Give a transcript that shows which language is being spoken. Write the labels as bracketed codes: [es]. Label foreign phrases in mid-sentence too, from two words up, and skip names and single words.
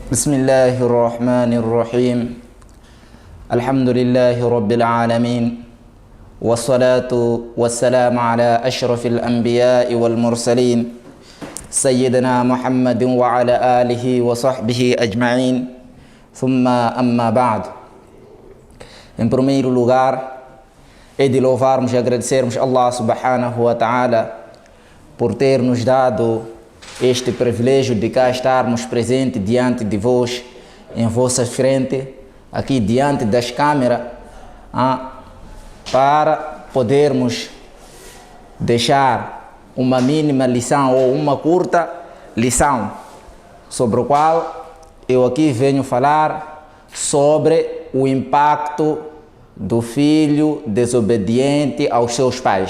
[ar] بسم الله الرحمن الرحيم الحمد لله رب العالمين والصلاة والسلام على أشرف الأنبياء والمرسلين سيدنا محمد وعلى آله وصحبه أجمعين ثم أما بعد. [pt] Em primeiro lugar, é de louvarmos e agradecermos a Allah [ar] سبحانه وتعالى [pt] por ter nos dado este privilégio de cá estarmos presentes diante de vós, em vossa frente, aqui diante das câmeras, para podermos deixar uma mínima lição ou uma curta lição, sobre o qual eu aqui venho falar sobre o impacto do filho desobediente aos seus pais.